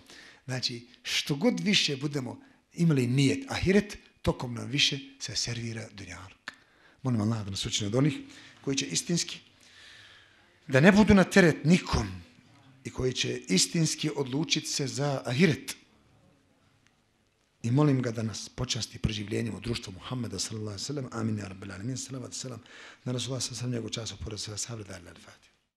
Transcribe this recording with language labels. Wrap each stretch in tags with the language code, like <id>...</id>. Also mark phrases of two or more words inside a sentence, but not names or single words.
<bs>Znači, što god više budemo imali nijet ahiret, tokom nam više se servira dunjaluk. Molim Allah da nas učini od onih koji će istinski da ne budu na teret nikom i koji će istinski odlučiti se za ahiret. I molim ga da nas počasti proživljenjem u društvu Muhammeda</bs> <ar>صلى الله عليه وسلم. آمين يا رب العالمين.</ar> <bs>Salavat selam na Rasulullah</bs> <ar>صلى الله عليه وسلم,</ar> <bs>njegovu času pored sve sahabe da al-Fatiha.</bs>